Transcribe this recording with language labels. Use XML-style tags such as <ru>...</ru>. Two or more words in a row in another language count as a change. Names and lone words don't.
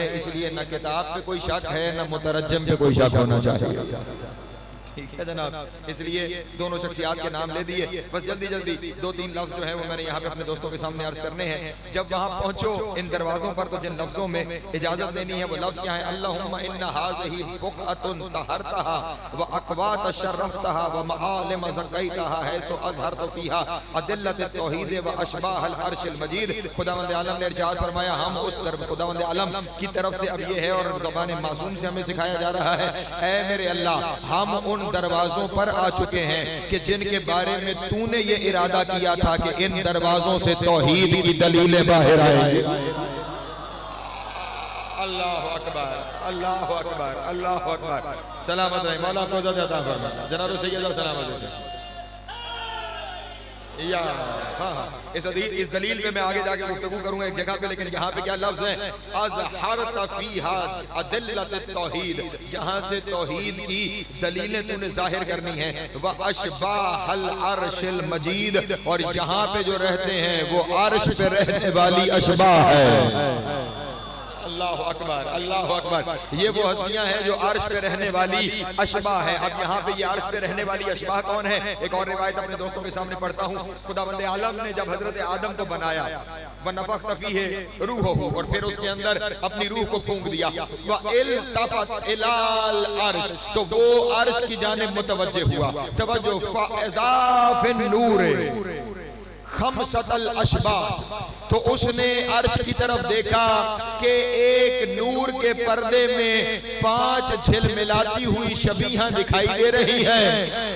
<ur>اس لیے نہ کتاب پہ کوئی شک ہے، نہ مترجم پہ کوئی شک ہونا چاہیے. ٹھیک ہے جناب، اس لیے دونوں شخصیات کے نام لے دیے. بس جلدی جلدی دو تین لفظ جو ہے وہ میں نے یہاں پہ اپنے دوستوں کے سامنے عرض کرنے ہیں. جب وہاں پہنچو ان دروازوں پر تو جن لفظوں میں اجازت دینی ہے وہ لفظ کیا ہے?</ur> <ar>اللهم إن هذه بقعة طهرتها وعقوة شرفتها ومعالم زكيتها حيث أظهرت فيها أدلة التوحيد وأشباح العرش المجيد.</ar> <ur>خداوند عالم نے ارشاد فرمایا، ہم اس طرف خداوند عالم کی طرف سے اب یہ ہے اور زبان معصوم سے ہمیں سکھایا جا رہا ہے، اے میرے اللہ، ہم ان دروازوں پر آ چکے ہیں کہ جن کے بارے میں تو نے یہ ارادہ کیا تھا کہ ان دروازوں سے توحید کی دلیلیں باہر آئیں گی.</ur> <ar>الله أكبر، الله أكبر، الله أكبر.</ar> <ur>سلامت رہے مولا کو زندہ فرمائے. جناب سید سلامت رہے. یا ہاں، اس دلیل پہ میں آگے جا کے گفتگو کروں گا ایک جگہ پہ، لیکن یہاں پہ کیا لفظ ہے?</ur> <ar>أظهرت فيها أدلة التوحيد,</ar> <ur>یہاں سے توحید کی دلیلیں تو نے ظاہر کرنی ہے.</ur> <ar>وأشباح العرش المجيد,</ar> <ur>اور یہاں پہ جو رہتے ہیں وہ عرش پہ رہنے والی اشباح ہے.</ur> <ar>الله أكبر، الله أكبر.</ar> <ur>یہ وہ ہستیاں ہیں جو عرش پہ رہنے والی اشباح ہے. اب یہاں پہ یہ عرش پہ رہنے والی اشباح کون ہے؟ ایک اور روایت اپنے دوستوں کے سامنے پڑھتا ہوں. خداوند عالم نے جب حضرت آدم کو بنایا,</ur> <ar>ونفخت فيه روحه,</ar> <ur>اور پھر اس کے اندر اپنی روح کو پھونک دیا,</ur> <ar>والتفت إلى العرش,</ar> <ur>تو وہ عرش کی جانب متوجہ ہوا.</ur> <ar>توجه فإذا في النور خمسة أشباح,</ar> <ur>تو اس نے عرش کی طرف دیکھا کہ ایک نور کے پردے میں 5 جھلملاتی ہوئی شبیہاں دکھائی دے رہی ہے.</ur>